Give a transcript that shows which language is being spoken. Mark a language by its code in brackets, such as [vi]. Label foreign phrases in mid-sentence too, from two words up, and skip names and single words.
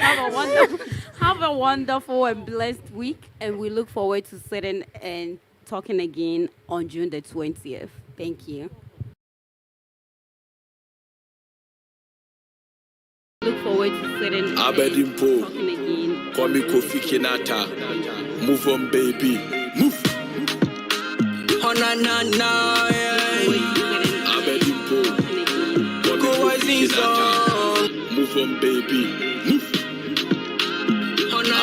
[en] Have a wonderful and blessed week, and we look forward to sitting and talking again on June the 20th. Thank you. Look forward to sitting and Abedimpo. talking again. Kwame Kofi Kinata. Move on, baby. Move. Oh, na, na, na, yeah. Abedimpo. Kwame Go Kofi Rising Kinata. Sun. Move on, baby. Move. Oh, na, na,